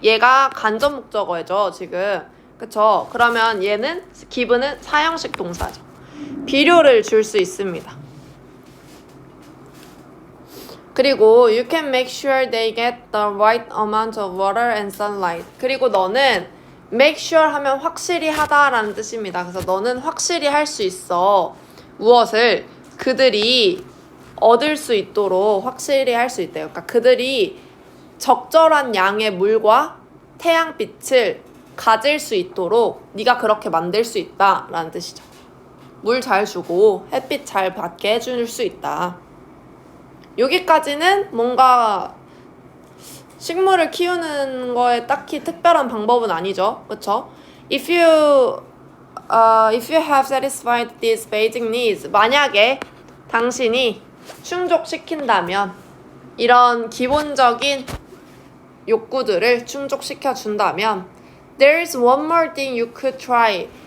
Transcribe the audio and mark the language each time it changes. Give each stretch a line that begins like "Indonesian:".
Korean: 얘가 간접 목적어죠 지금. 그쵸? 그러면 얘는 give는 사형식 동사죠. 비료를 줄 수 있습니다. 그리고
English: you can make sure they get the right amount of water and sunlight.
Korean: 그리고 너는
English: make sure
Korean: 하면 확실히 하다라는 뜻입니다. 그래서 너는 확실히 할 수 있어. 무엇을? 그들이 얻을 수 있도록 확실히 할 수 있대요. 그러니까 그들이 적절한 양의 물과 태양빛을 가질 수 있도록 네가 그렇게 만들 수 있다라는 뜻이죠. 물 잘 주고 햇빛 잘 받게 해줄 수 있다. 여기까지는 뭔가 식물을 키우는 거에 딱히 특별한 방법은 아니죠. 그쵸?
English: If you have satisfied these basic needs,
Korean: 만약에 당신이 충족시킨다면, 이런 기본적인 욕구들을 충족시켜준다면,
English: there is one more thing you could try.